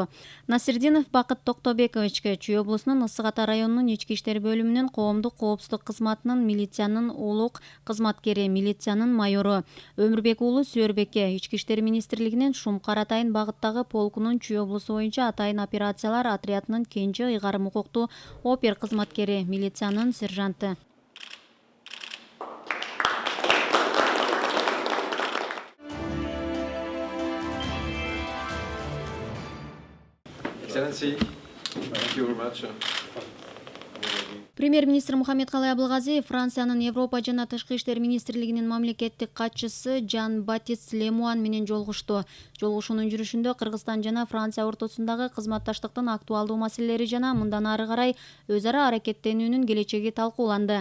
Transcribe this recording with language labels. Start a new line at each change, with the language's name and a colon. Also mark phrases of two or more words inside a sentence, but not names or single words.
Kyrgyz: Насирдинов Бакыт Токтобековичке, Чүй облусунун Ысык Ата районунун ички иштер бөлүмүнүн коомдук коопсуздук кызматынын милициянын улук кызматкери, милициянын майору. Өмүрбек уулу Сүйөрбекке, ички иштер министрлигинин Шумкар Атайын багыттагы полкунун Чүй облусу боюнча Атайын операциялар отрядынын кенже ыйгарым укуктуу опер кызматкери, милициянын сержанты.
English: Excellency, thank you very much.
Kyrgyz: Премьер-министр Мухаммедкалый Абылгазиев Франциянын Европа жана Тышкы иштер министрлигинин мамлекеттик катчысы Жан-Батист Лемуан менен жолугушту. Жолугушуунун жүрүшүндө Кыргызстан жана Франция ортосундагы кызматташтыктын актуалдуу маселелери жана мындан ары карай өз ара аракеттенүүнүн келечеги талкууланды.